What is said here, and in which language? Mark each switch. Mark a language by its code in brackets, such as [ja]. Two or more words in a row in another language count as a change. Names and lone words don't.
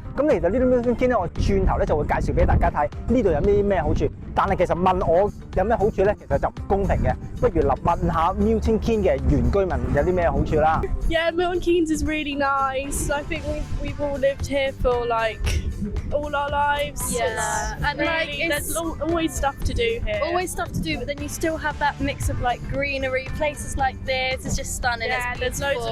[yue] 咁其實呢啲 Milton Keynes 咧，我轉頭咧就會介紹俾大家睇呢度有啲咩好處。但係其實問我有咩好處咧，其實就唔公平嘅。不如問下 Milton Keynes 嘅原居民有啲咩好處啦。 [en] Yeah, Milton Keynes is really nice. I think we've all lived here for like all our lives. Yeah, and Really, there's always stuff to do here. always stuff to do, but then you still have that mix of like greenery. Places like this is just stunning. Yeah, it's there's beautiful.